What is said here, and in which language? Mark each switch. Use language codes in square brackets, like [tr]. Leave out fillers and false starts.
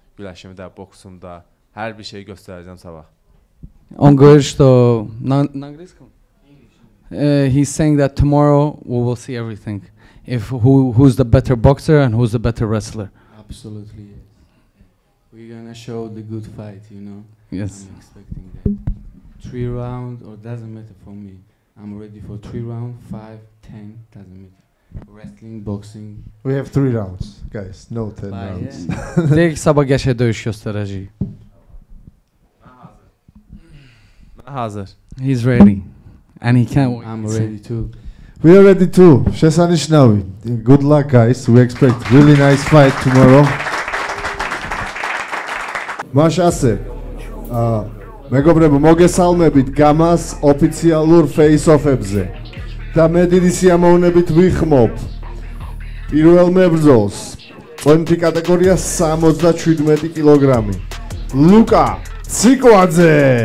[az] Güləşimi də, boksumu da, hər bir şey göstərəcəm sabah. [ru] Он говорит, что на английском? [en] He's saying that tomorrow we will see everything. If who's the better boxer and who's the better wrestler. Absolutely, yes. We're gonna show the good fight, you know. Yes. I'm expecting that. 3 rounds, or doesn't matter for me. I'm ready for 3 rounds, 5, 10, doesn't matter. Wrestling, boxing. We have 3 rounds, guys. No 10 rounds. [az] Dek sabah dövüş gösterəcəyik. Hazır. [en] He's ready. And he can win. I'm ready too. We are ready too. [ka] შესანიშნავი. [en] Good luck, guys. We expect really nice fight tomorrow. [ka] მაშ ასე. მეგობრებო, მოგესალმებით გამას ოფიციალურ face-off-ებზე. და მე დიდი სიამოვნებით ვიხმობ პირველ მებრძოლს. წონითი კატეგორია 77 კილოგრამი. ლუკა ციკვაძე.